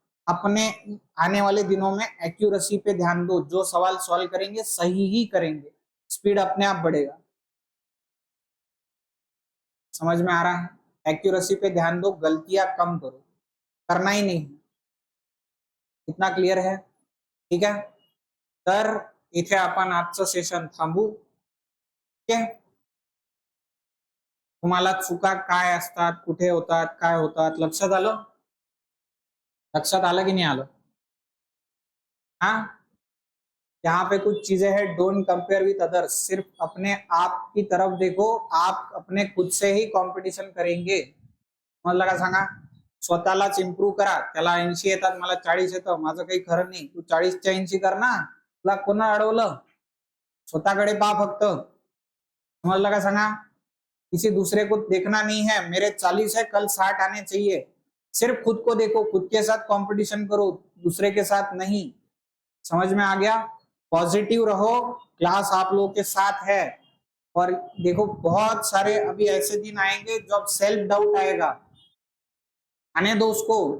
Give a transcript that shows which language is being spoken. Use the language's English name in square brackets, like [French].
[Hindi] अपने आने वाले दिनों में एक्यूरेसी पे ध्यान दो, जो सवाल सॉल्व करेंगे सही ही करेंगे, स्पीड अपने आप बढ़ेगा। समझ में आ रहा है? एक्यूरेसी पे ध्यान दो, गलतियां कम करो, करना ही नहीं। इतना क्लियर है? [Marathi] ठीक है, तर इथे आपण आजचं सेशन थांबू। ठीक आहे, तुम्हाला चुका काय असतात, कुठे होतात, काय होतात, लक्षात आलं? लक्षात आलं की नहीं आलं? [Hindi] हाँ, यहाँ पे कुछ चीजें हैं, [English] Don't compare with others. [Hindi] सिर्फ अपने आप की तरफ देखो, आप अपने खुद से ही कॉम्पिटिशन करेंगे। [Marathi] मला का सांगा, स्वतःलाच इम्प्रूव्ह करा। त्याला 80 येतात, मला 40 येतं, माझं काही खरं नाही। तू 40च्या 80 कर ना, तुला कोणा अडवलं? स्वतःकडे पहा फक्त। समजलं का सांगा? [Hindi] किसी दूसरे को देखना नहीं है, मेरे 40 है कल 60 आने चाहिए। सिर्फ खुद को देखो, खुद के साथ कंपटीशन करो, दूसरे के साथ नहीं। समझ में आ गया? पॉजिटिव रहो, क्लास आप लोगों के साथ है। और देखो, बहुत सारे अभी ऐसे दिन आएंगे जब सेल्फ डाउट आएगा, आने दो उसको।